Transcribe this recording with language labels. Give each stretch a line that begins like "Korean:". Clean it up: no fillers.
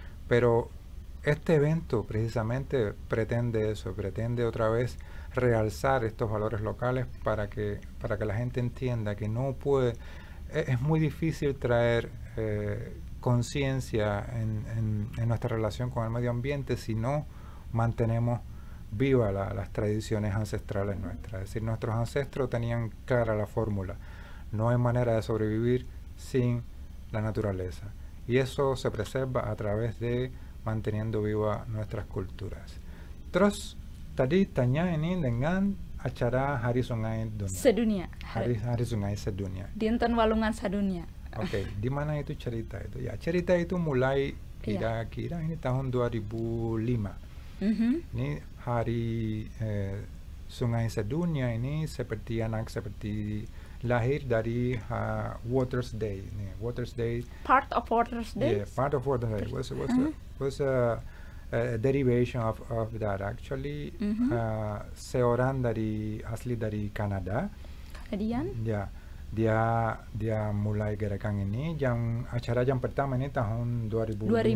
Spanish: Pero este evento precisamente pretende eso, pretende otra vez realzar estos valores locales para que la gente entienda que es muy difícil traer conciencia en nuestra relación con el medio ambiente si no mantenemos vivas las tradiciones ancestrales nuestras. Es decir, nuestros ancestros tenían clara la fórmula: no hay manera de sobrevivir sin la naturaleza, y eso se preserva a través de manteniendo vivas nuestras culturas.
Indonesian: Terus tadi tanya ini dengan acara Hari Sungai Sedunia. Hari Sungai Sedunia.
Sundanese: Dinten Walungan Sedunia.
Indonesian: Oke, di mana itu cerita itu? Ya, cerita itu mulai kira-kira ini tahun 2005. Ini hari Sungai Sedunia ini seperti lahir dari Water's Day.
English: Water's Day. Part of Water's Day. Yeah, part of Water's Day was a derivation of that actually.
Indonesian: Seorang asli dari Kanada. Kanadian. Ya. Dia mulai gerakan ini, acara yang pertama ini tahun 2005.